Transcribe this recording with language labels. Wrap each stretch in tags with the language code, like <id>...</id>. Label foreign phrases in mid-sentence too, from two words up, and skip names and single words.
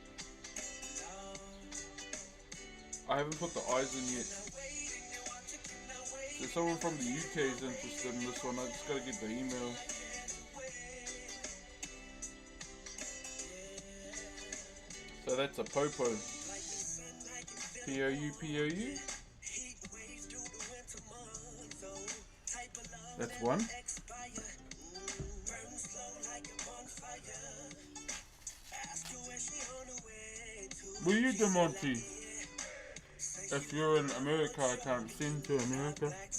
<en>I haven't put the eyes in yet. So someone from the UK is interested in this one. I just gotta get the email. So that's a popo. P-O-U-P-O-U. That's one. Will you, Demonte? If you're in America, I can't send to America.</en>